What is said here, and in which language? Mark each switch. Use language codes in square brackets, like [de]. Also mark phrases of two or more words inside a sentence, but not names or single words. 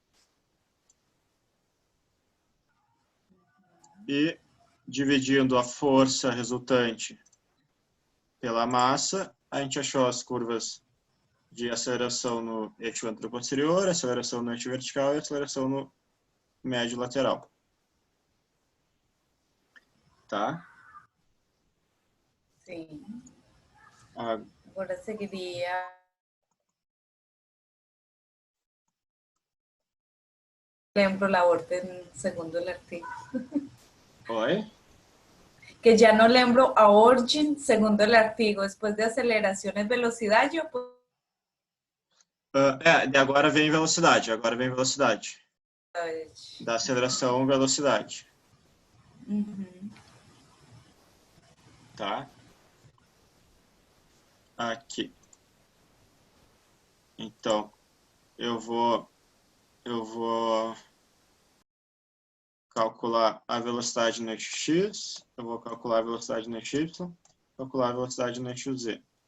[pt] E dividindo a força resultante pela massa, a gente achou as curvas de aceleração no eixo anteroposterior, aceleração no eixo vertical e aceleração no médio lateral. Tá? Sim. Agora seguiria... [es] Lembro la orden segundo el artigo. [pt] Oi? [es] Que ya no lembro a orden segundo el artigo. Después de aceleraciones, velocidad, yo puedo... [pt] De agora vem velocidade. Agora vem velocidade. Da aceleração, velocidade. Uhum. Tá? Aqui. Então, eu vou calcular a velocidade no eixo X, eu vou calcular a velocidade no eixo Y, calcular a velocidade no eixo Z.